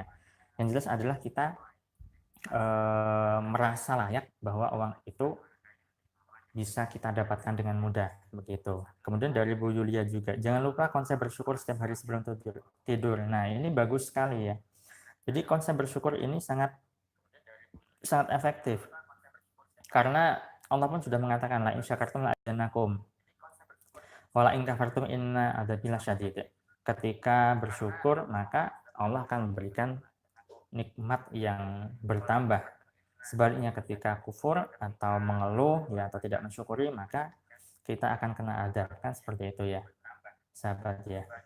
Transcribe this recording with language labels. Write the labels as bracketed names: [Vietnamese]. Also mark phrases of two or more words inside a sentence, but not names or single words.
[Indonesian] Yang jelas adalah kita merasa layak bahwa uang itu bisa kita dapatkan dengan mudah begitu. Kemudian dari Bu Yulia juga, jangan lupa konsep bersyukur setiap hari sebelum tidur. Nah, ini bagus sekali ya. Jadi konsep bersyukur ini sangat sangat efektif karena Allah pun sudah mengatakan [Arabic] لئن شكرتم لأزيدنكم ولئن كفرتم إن عذابي لشديد. [Indonesian] Ketika bersyukur maka Allah akan memberikan nikmat yang bertambah. Sebaliknya ketika kufur atau mengeluh ya atau tidak mensyukuri maka kita akan kena azab kan seperti itu ya sahabat ya.